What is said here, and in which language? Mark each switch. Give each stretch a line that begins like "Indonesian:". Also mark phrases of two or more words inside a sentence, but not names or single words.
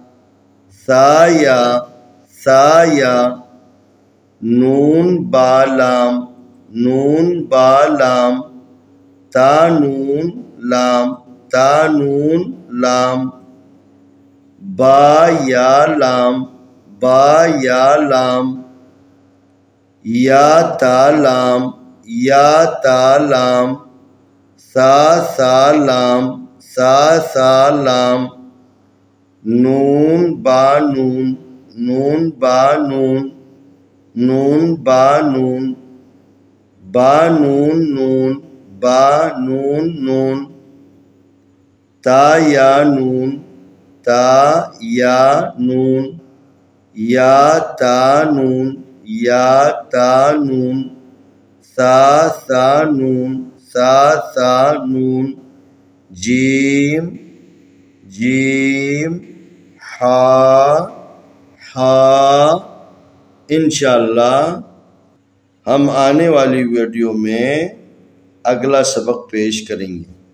Urdu: سا یا نون با لام تا نون لام با یا لام با یا لام، یا تا لام، یا تا لام، سا سا لام، سا سا لام، نون با نون، نون با نون، نون با نون، با نون نون، با نون نون، تا یا نون، تا یا نون، یا تا نون، یا تا نون، سا سا نون، سا سا نون، جیم جیم، ہا ہا۔ انشاءاللہ ہم آنے والی ویڈیو میں اگلا سبق پیش کریں گے۔